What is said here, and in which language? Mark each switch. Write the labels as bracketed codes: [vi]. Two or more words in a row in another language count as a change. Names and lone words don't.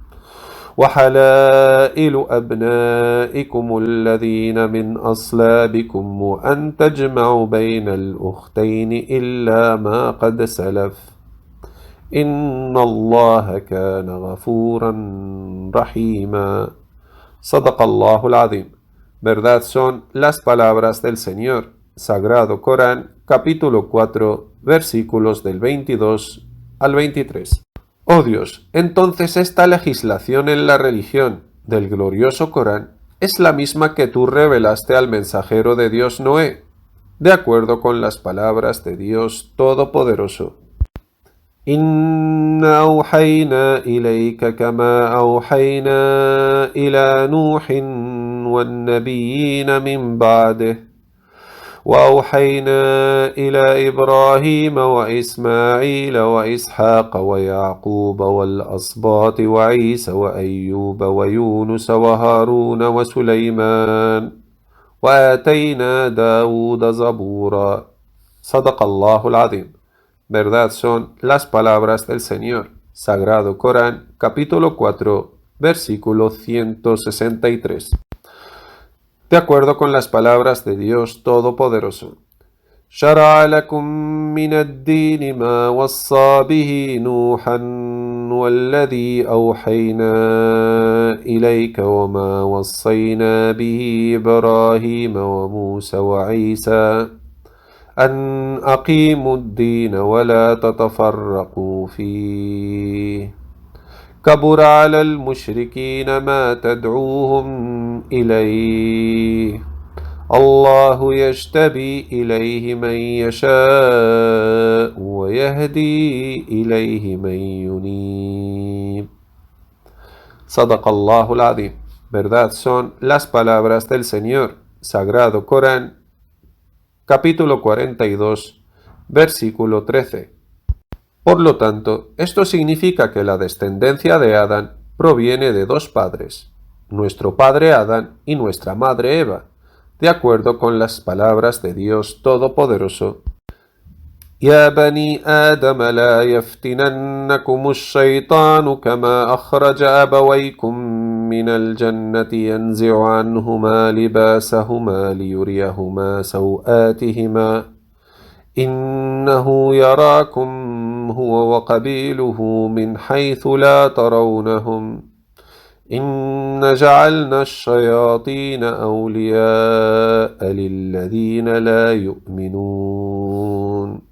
[ar] وأن تجمعوا بين الأختين إلا ما قد سلف إن الله كان غفورا رحيما. صدق الله العظيم. [es] Verdad son las palabras del Señor. Sagrado Corán, capítulo 4, versículos del 22 al 23. Oh Dios, entonces esta legislación en la religión del glorioso Corán es la misma que tú revelaste al mensajero de Dios Noé, de acuerdo con las palabras de Dios Todopoderoso. [ar] إنا أوحينا إليك كما أوحينا إلى نوح والنبيين من بعده وأوحينا إلى إبراهيم وإسماعيل وإسحاق ويعقوب والأسباط وعيسى وأيوب ويونس وهارون وسليمان وآتينا داود زبورا. صدق الله العظيم. [es] Verdad son las palabras del Señor. Sagrado Corán, capítulo 4, versículo 163. De acuerdo con las palabras de Dios Todopoderoso. [ar] شرع لكم من الدين ما وصى به نوحا والذي أوحينا إليك وما وصينا به إبراهيم وموسى وعيسى أن أقيموا الدين ولا تتفرقوا فيه كبر على المشركين ما تدعوهم إليه الله يجتبي إليه من يشاء ويهدي إليه من ينيب. صدق الله العظيم. [es] Verdad son las palabras del Señor. Sagrado Corán, capítulo 42, versículo 13. Por lo tanto, esto significa que la descendencia de Adán proviene de dos padres, nuestro padre Adán y nuestra madre Eva, de acuerdo con las palabras de Dios Todopoderoso. [ar] يا بني آدم لا يفتننكم الشيطان كما أخرج أبويكم من الجنة ينزع عنهما لباسهما ليريهما سوآتهما إنه يراكم هو وقبيله من حيث لا ترونهم إن جعلنا الشياطين أولياء للذين لا يؤمنون.